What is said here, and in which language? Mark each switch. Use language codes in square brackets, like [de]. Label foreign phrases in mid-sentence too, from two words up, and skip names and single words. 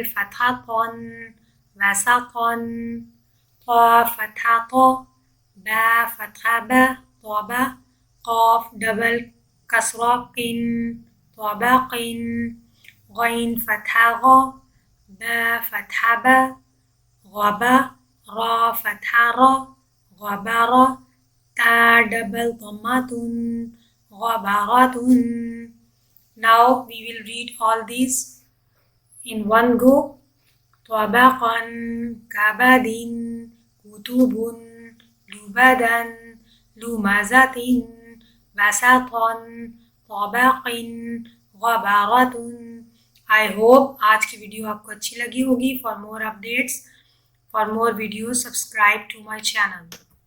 [ar] فتحتان وساطًا، قاف فتحة قَ، با فتحة بَ توبا، قاف كسرتان قِن توبقٍ، غين فتحة غَ، با فتحة بَ غبا، را فتحة رَ غبارَ، تا ضمتان تُن غبارةٌ. [en] Now we will read all these in one go. [ar] توبقًا، كبدٍ، كتبٌ، لبدًا، لمزةٍ، بسطًا، توبقٍ، غبارةٌ. [en] I hope [hi] आज की वीडियो आपको अच्छी लगी होगी। [en] For more updates, for more videos, subscribe to my channel.